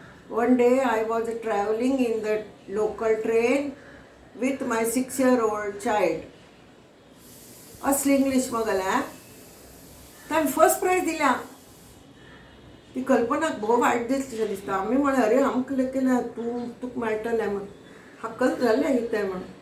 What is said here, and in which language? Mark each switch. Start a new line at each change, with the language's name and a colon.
English: One day I was traveling in the local train with my 6-year-old child.
Konkani: असली इंग्लीश मगेलें ताणें first prize दिल्या. ती कल्पनाक भोव वायट दिसलें दिसता. आमी म्हळें अरे आमकां लेखलें तुका मेळटलें म्हण हक्कल जालें हितें म्हण.